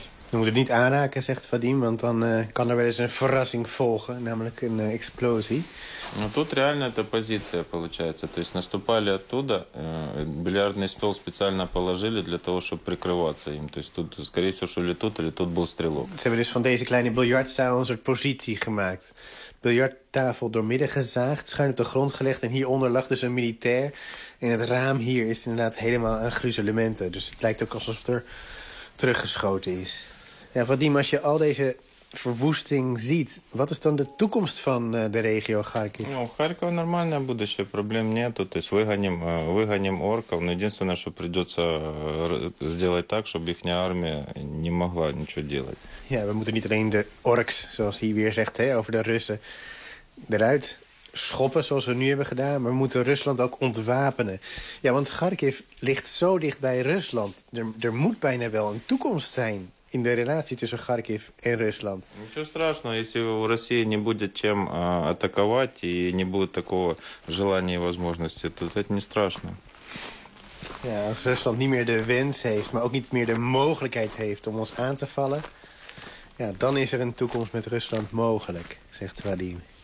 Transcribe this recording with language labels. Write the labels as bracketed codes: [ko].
[nl] Je moet het niet aanraken, zegt Vadim, want dan kan er wel eens een verrassing volgen, namelijk een explosie. [ru] Тут реально это позиция получается. То есть наступали оттуда, бильярдный стол специально положили для того, чтобы прикрываться им. То есть тут, скорее всего, что или тут был стрелок. [nl] Ze hebben dus van deze kleine biljartzaal een soort positie gemaakt. Biljarttafel doormidden gezaagd, schuin op de grond gelegd en hieronder lag dus een militair. En het raam hier is inderdaad helemaal aan gruzelementen. Dus het lijkt ook alsof er teruggeschoten is. Ja, Vadim, als je al deze verwoesting ziet, wat is dan de toekomst van de regio Kharkiv? [ru] Ну, Харьков нормальное будущее, проблем нету. То есть выгоним орков. Но единственное, что придется сделать так, чтобы их армия не могла ничего делать. [nl] Ja, we moeten niet alleen de orks, zoals hij weer zegt, hè, over de Russen, eruit schoppen zoals we nu hebben gedaan, maar we moeten Rusland ook ontwapenen. Ja, want Kharkiv ligt zo dicht bij Rusland. Er moet bijna wel een toekomst zijn in de relatie tussen Kharkiv en Rusland. [ru] Ничего страшного, если у России не будет чем атаковать и не будет такого желания и возможности, то это не страшно. [nl] Ja, als Rusland niet meer de wens heeft, maar ook niet meer de mogelijkheid heeft om ons aan te vallen, ja, dan is er een toekomst met Rusland mogelijk, zegt Vadim.